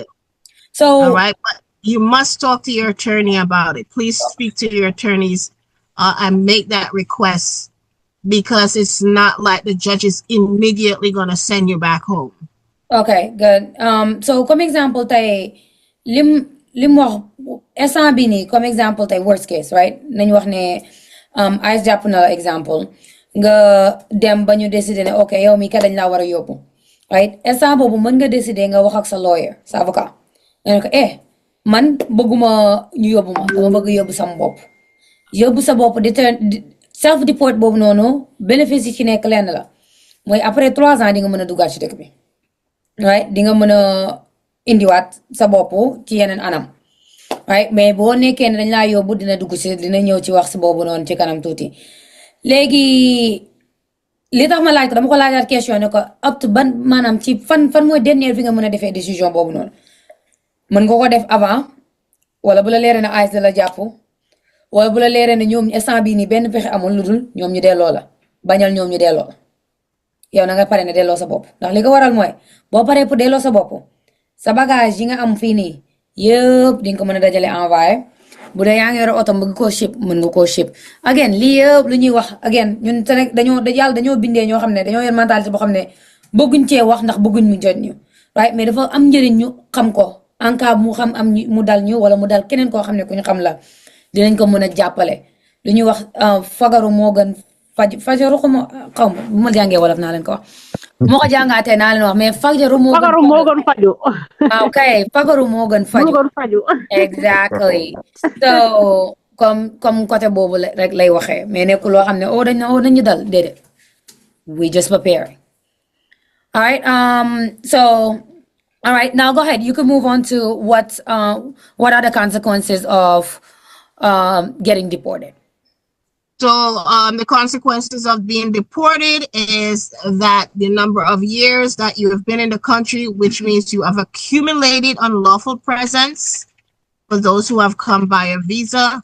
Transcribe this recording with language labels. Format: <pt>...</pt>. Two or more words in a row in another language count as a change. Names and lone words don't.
<en>So, all right, but you must talk to your attorney about it. Please speak to your attorneys and make that request, because it's not like the judge is immediately going to send you back home. Okay, good. So, comme example,</en> <wo>tay lim wax instant bi ni comme example tay</wo> <en>worst case,</en> <wo>right? Nañ wax ne ICE jàpp na la example nga dem ba ñu décider ne okay yow mi ka dañ la war a yóbbu, right? Instant boobu mën nga décider nga wax ak sa lawyer, sa avocat. Nga ko man bëgguma ñu yóbbu ma dama bëgg yóbbu sama bopp yóbbu sa bopp</wo> <en>self deport</en> <wo>boobu noonu bénéfice yi ci nekk lenn la mooy</wo> <fr>après 3 ans</fr> <wo>di nga mën a duggaat ci dëkk bi, right? Di nga mën a indiwaat sa bopp ci yeneen anam, right? Mais boo nekkee ne dañ laa yóbbu dina ñëw ci wax si boobu noonu ci kanam tuuti. Léegi li tax ma laaj ko dama ko laajaat question ne ko up to ban maanaam ci fan mooy dernière fi nga mën a defee décision boobu noonu. mën nga ko def avant wala bu la leeree ne ICE la jàpp wala bu la leeree ne ñoom instant bii nii benn pexe amul lu dul ñoom ñu delloo la bañal ñoom ñu delloo la, yow na nga pare ne delloo sa bopp ndax li ko waral mooy boo paree pour delloo sa bopp sa bagage yi nga am fii nii yëpp di nga ko mën a dajale envoyé bu dee yaa ngi yor oto bëgg koo ship mën nga koo</wo> <en>ship again</en> <wo>lii yëpp lu ñuy wax again ñun yàlla dañoo bindee ñoo xam ne dañoo yor mentalité boo xam ne bëgguñ cee wax ndax bëgguñ mu jot ñu right mais dafa am njëriñ ñu xam ko</wo> <fr>en cas</fr> <wo>mu xam am mu dal ñu wala mu dal keneen koo xam ne ku ñu xam la dinañ ko mën a jàppale lu ñuy wax fagaru moo gën fajaru xaw ma bu ma jàngee wolof naa leen ko wax moo ko jàngaatee naa leen wax mais fajaru moo gën faju waaw kay fagaru moo gën faju</wo> <en>exactly so</en> <fr>comme côté</fr> <wo>boobu rek lay waxee mais nekkul loo xam ne dañu dal déedéet</wo> <en>we just prepare all right so all right now go ahead you can move on to what are the consequences of getting deported. So the consequences of being deported is that the number of years that you have been in the country, which means you have accumulated unlawful presence for those who have come by a visa.</en>